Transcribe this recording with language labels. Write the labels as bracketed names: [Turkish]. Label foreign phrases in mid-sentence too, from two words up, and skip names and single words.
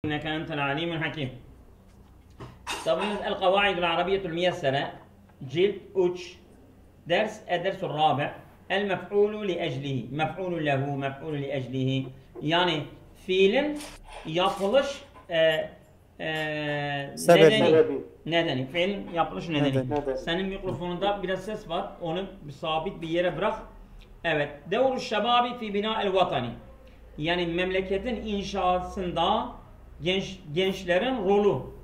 [Arabic] إنك أنت العليم الحكيم. طبعا القواعد العربية الميسرة [Turkish] cilt üç [Arabic] الدرس الرابع. المفعول لأجله، مفعول له، مفعول لأجله. [Turkish] Yani fiilin yapılış nedeni. Fiilin yapılış nedeni. Senin mikrofonunda biraz ses var. Onu sabit bir yere bırak. Evet. [Arabic] دور الشباب في بناء الوطن. [Turkish] Yani memleketin inşasında gençlerin rolü.